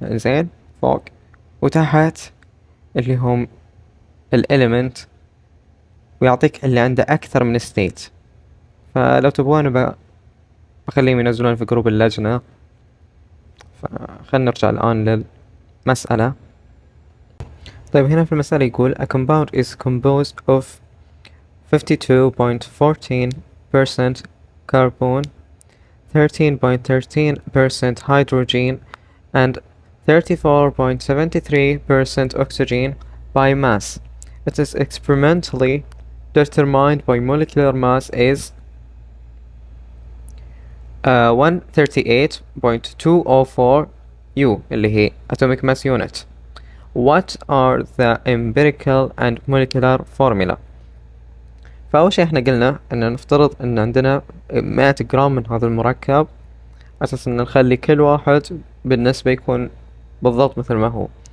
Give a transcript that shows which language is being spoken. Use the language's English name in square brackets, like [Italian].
[Arabic] زين، فوق، وتحت اللي هم ال element، ويعطيك اللي عنده أكثر من state. فلو تبغون بخليهم ينزلون في جروب اللجنة. فخلنا نرجع الآن للمسألة. طيب هنا في المسألة يقول [English] a compound is composed of 52.14% carbon, 13.13% hydrogen, and 34.73% oxygen by mass. It is experimentally determined by molecular mass is 138.204 U [Arabic] اللي هي [English] atomic mass unit. What are the empirical and molecular formula؟ [Arabic] فأول شيء احنا قلنا ان نفترض ان عندنا 100 جرام من هذا المركب، على اساس ان نخلي كل واحد بالنسبة يكون بالضبط مثل ما هو.